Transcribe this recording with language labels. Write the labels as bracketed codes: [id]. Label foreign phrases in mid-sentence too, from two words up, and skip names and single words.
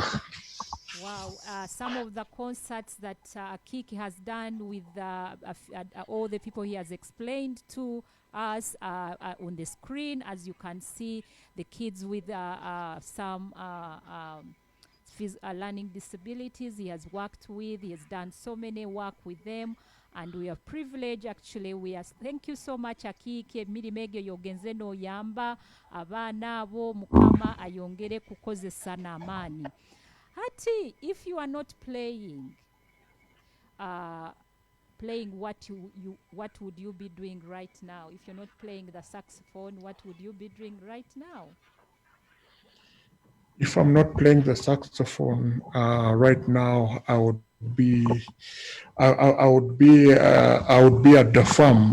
[en] Wow, some of the concerts that Akiiki has done with all the people he has explained to us on the screen, as you can see, the kids with some learning disabilities he has worked with. He has done so many work with them, and we are privileged actually. Thank you so much [ttj] Akiiki, emirimu egyo yogenze n'oyamba abaana abo, Mukama ayongere kukozesa n'amaani. Hati, [en] if you are not playing, what would you be doing right now? If you're not playing the saxophone, what would you be doing right now? If I'm not playing the saxophone right now, I would be at the farm.